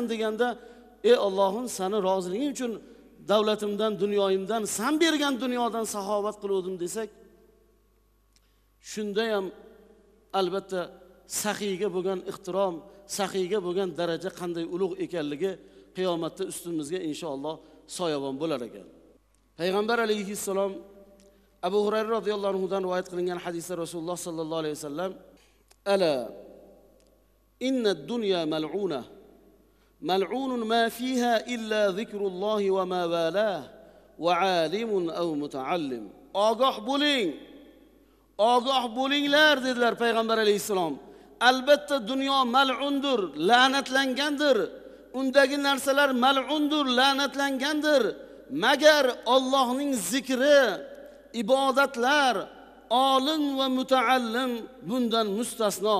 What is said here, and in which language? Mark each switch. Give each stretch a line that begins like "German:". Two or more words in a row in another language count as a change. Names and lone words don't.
Uzbek: deganda, "Ey Allohim, seni roziliging uchun davlatimdan, dunyoyimdan, sen bergan dunyodan saxovat qildim" desak, shunda ham albatta saxiyga bo'lgan ehtirom, saxiyga bo'lgan daraja qanday ulug' ekanligi qiyomatda ustimizga inshaalloh soyabon bo'lar ekan. Payg'ambar alayhissalom Abu Hurayra
Arabic: رضي الله عنه
Uzbek: dan rivoyat qilingan hadisda Rasululloh
Arabic: صلى الله عليه وسلم: "ألا إن الدنيا ملعونة، ملعون ما فيها إلا ذكر الله وما والاه، وعالم أو متعلم."
Uzbek: Ogoh bo'linglar dedilar Payg'ambar alayhissalom. Albatta dunyo mal'undir, la'natlangandir. Undagi narsalar mal'undir, la'natlangandir. Magar Allohning zikri, ibodatlar, olim va mutaallim bundan mustasno.